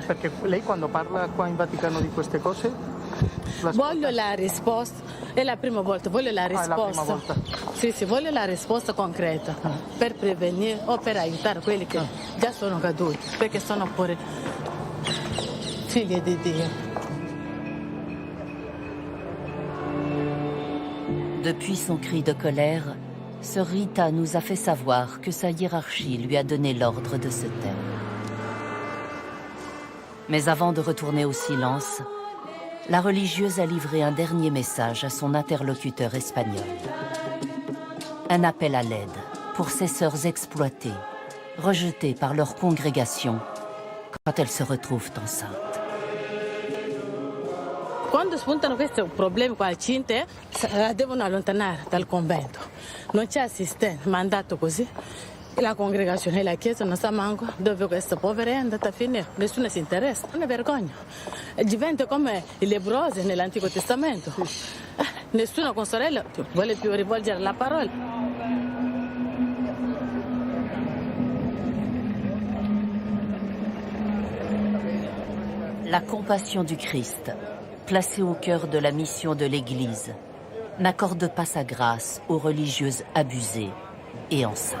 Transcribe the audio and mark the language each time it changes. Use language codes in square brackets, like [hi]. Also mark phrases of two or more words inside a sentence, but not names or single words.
[it] Perché lei quando parla qua in Vaticano di queste cose? Voglio la risposta, è la prima volta, voglio la risposta. È la prima volta? Sì, voglio la risposta concreta per prevenire o per aiutare quelli che già sono caduti, perché sono pure figli di Dio. [fr] Depuis son cri de colère, Sœur Rita nous a fait savoir que sa hiérarchie lui a donné l'ordre de se taire. Mais avant de retourner au silence, la religieuse a livré un dernier message à son interlocuteur espagnol. Un appel à l'aide pour ces sœurs exploitées, rejetées par leur congrégation quand elles se retrouvent enceintes. [it] Quando spuntano questi problemi qua al Cinte, la devono allontanare dal convento. Non c'è assistente, mandato così. La congregazione e la chiesa non sa manco dove questa povera è andata a finire. Nessuno si interessa, non è vergogna. Diventa come i lebbrosi nell'Antico Testamento. Nessuno con sorella vuole più rivolgere la parola. [fr] La compassion du Christ, placée au cœur de la mission de l'Église, n'accorde pas sa grâce aux religieuses abusées et enceintes.